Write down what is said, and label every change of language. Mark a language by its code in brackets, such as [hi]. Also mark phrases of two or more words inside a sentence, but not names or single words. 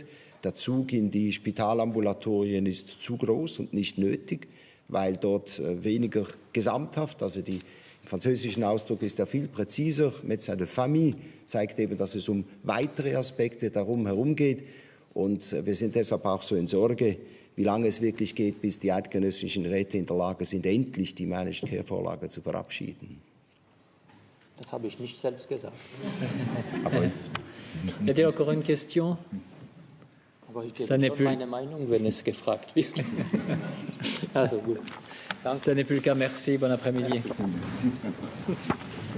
[de] Der Zug in die Spitalambulatorien ist zu groß und nicht nötig, weil dort weniger gesamthaft, also im französischen Ausdruck ist er viel präziser, [fr] Médecin de Famille [de] zeigt eben, dass es um weitere Aspekte darum herum geht. Und wir sind deshalb auch so in Sorge, wie lange es wirklich geht, bis die eidgenössischen Räte in der Lage sind, endlich die [en] Managed Care [de] Vorlage zu verabschieden. Das habe ich nicht selbst gesagt. [fr] Y a-t-il encore une question? [de] Aber ich gebe schon meine Meinung, wenn es gefragt wird. Also gut. [fr] Ce n'est plus le cas. Merci. Bon après-midi. Merci.